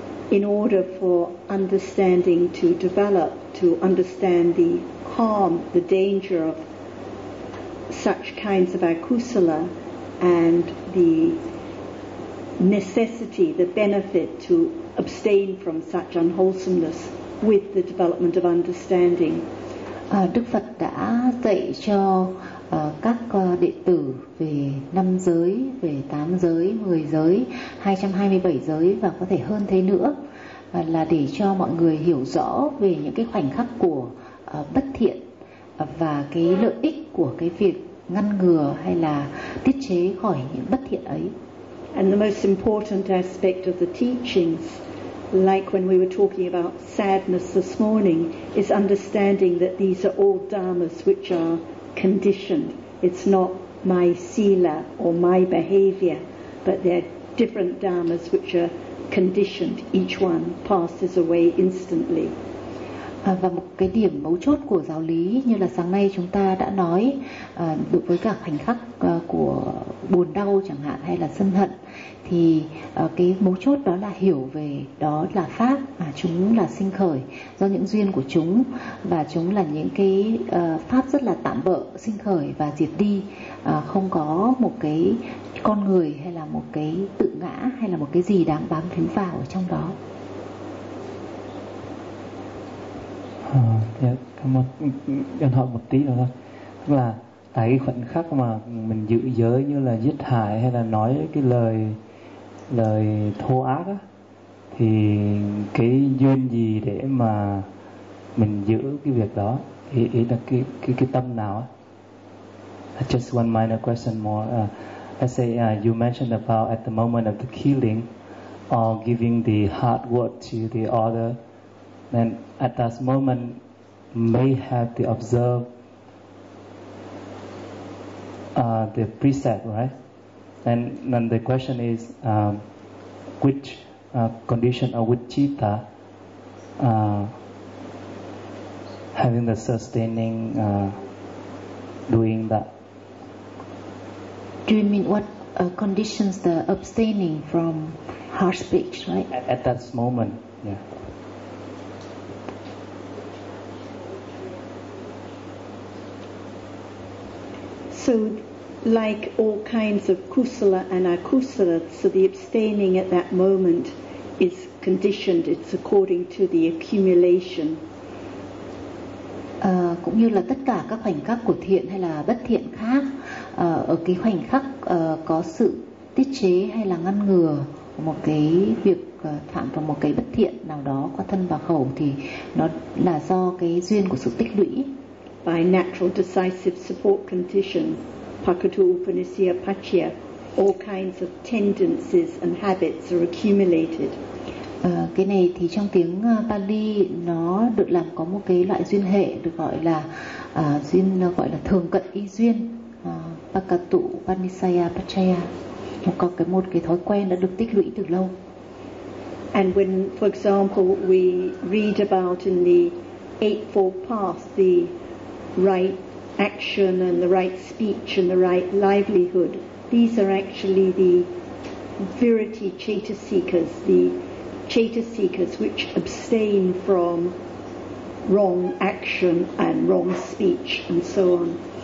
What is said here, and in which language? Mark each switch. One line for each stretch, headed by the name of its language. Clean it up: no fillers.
English: In order for understanding to develop, to understand the harm, the danger of such kinds of akusala, and the necessity, the benefit to abstain from such unwholesomeness with the development of understanding.
Vietnamese: Đức Phật đã dạy cho các đệ tử về năm giới, về tám giới, 10 giới, 227 giới và có thể hơn thế nữa, là để cho mọi người hiểu rõ về những cái khoảnh khắc của bất thiện và cái lợi ích của cái việc ngăn ngừa hay là tiết chế khỏi những bất thiện ấy.
English: And the most important aspect of the teachings, like when we were talking about sadness this morning, is understanding that these are all dharmas which are conditioned. It's not my sila or my behavior, but they're different dharmas which are conditioned. Each one passes away instantly.
Vietnamese: Và một cái điểm mấu chốt của giáo lý, như là sáng nay chúng ta đã nói, đối với cả khoảnh khắc của buồn đau chẳng hạn hay là sân hận, thì cái mấu chốt đó là hiểu về đó là pháp, mà chúng là sinh khởi do những duyên của chúng, và chúng là những cái pháp rất là tạm bợ, sinh khởi và diệt đi, không có một cái con người hay là một cái tự ngã hay là một cái gì đáng bám víu vào ở trong đó. Cảm ơn hỏi một tí nữa thôi, là tại cái khoảnh khắc mà mình giữ giới như là giết hại hay là nói cái lời thô ác á, thì cái duyên gì để mà mình giữ cái việc đó, ý là cái tâm nào á?
English: Just one minor question more. You mentioned about at the moment of the killing or giving the hard word to the other, then at that moment may have to observe the precept, right? And the question is, which condition or which citta having the sustaining doing that? Do you mean what conditions the abstaining from harsh speech, right? At that moment, yeah. So like all kinds of kusala and akusala, so the abstaining at that moment is conditioned, it's according to the accumulation.
Vietnamese: Cũng như là tất cả các khoảnh khắc của thiện hay là bất thiện khác, ở cái khoảnh khắc có sự tiết chế hay là ngăn ngừa một cái việc phạm vào một cái bất thiện nào đó qua thân và khẩu thì nó là do cái duyên của sự tích lũy.
English: By natural decisive support condition, pakatu upanisya pachya, all kinds of tendencies and habits are accumulated.
Vietnamese: Cái này thì trong tiếng Pali nó được làm có một cái loại duyên hệ được gọi là duyên gọi là thường cận y duyên, pakatu upanisya pachya, một có cái một cái thói quen đã được tích lũy từ lâu.
English: And when, for example, we read about in the Eightfold Path the right action and the right speech and the right livelihood, these are actually the virati chaitasikas, the chaitasikas which abstain from wrong action and wrong speech and so on.